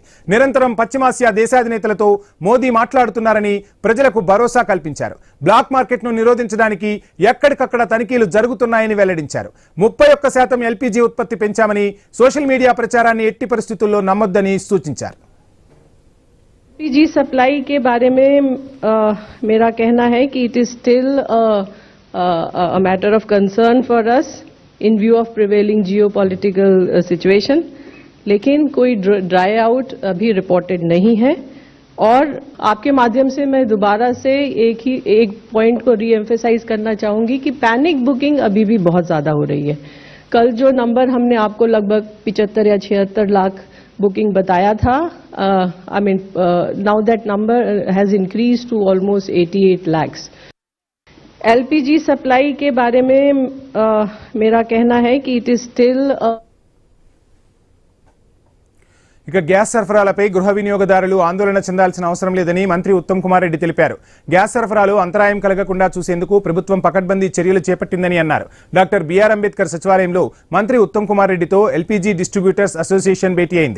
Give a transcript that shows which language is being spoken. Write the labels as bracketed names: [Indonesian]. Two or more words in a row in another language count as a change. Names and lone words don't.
[Telugu] నిరంతరం పశ్చిమాసియా దేశాధినేతలతో మోదీ మాట్లాడుతున్నారని ప్రజలకు భరోసా కల్పించారు. [English] black market [Telugu] ను నిరోధించడానికి ఎక్కడికక్కడ తనిఖీలు జరుగుతున్నాయని వెల్లడించారు. 31% ఎల్పీజీ ఉత్పత్తి పెంచామని, [English] social media [Telugu] ప్రచారాన్ని ఎట్టి పరిస్థితుల్లో నమ్మొద్దని సూచించారు. [Hindi] एलपीजी सप्लाई के बारे में मेरा कहना है कि [English] it is still a matter of concern for us in view of prevailing geopolitical situation, [Hindi] लेकिन कोई [English] dry out [Hindi] अभी रिपोर्टेड नहीं है. और आपके माध्यम से मैं दोबारा से एक पॉइंट को रीएम्फेसाइज करना चाहूंगी कि [English] panic booking [Hindi] अभी भी बहुत ज्यादा हो रही है. कल जो नंबर हमने आपको लगभग 75 या 76 लाख बुकिंग बताया था, [English] I mean now that number has increased to almost 88 lakhs. [Hindi] एलपीजी सप्लाई के बारे में मेरा कहना है कि [English] it is still [Telugu] ఇక గ్యాస్ సరఫరాలపై గృహ వినియోగదారులు ఆందోళన చెందాల్సిన అవసరం లేదని మంత్రి ఉత్తమ్ కుమార్ రెడ్డి తెలిపారు. గ్యాస్ సరఫరాలు అంతరాయం కలగకుండా చూసేందుకు ప్రభుత్వం పకడ్బందీ చర్యలు చేపట్టిందని అన్నారు. డాక్టర్ బిఆర్ అంబేద్కర్ సచివాలయంలో మంత్రి ఉత్తమ్ కుమార్ రెడ్డితో [English] LPG distributors association [Telugu] భేటీ అయింది.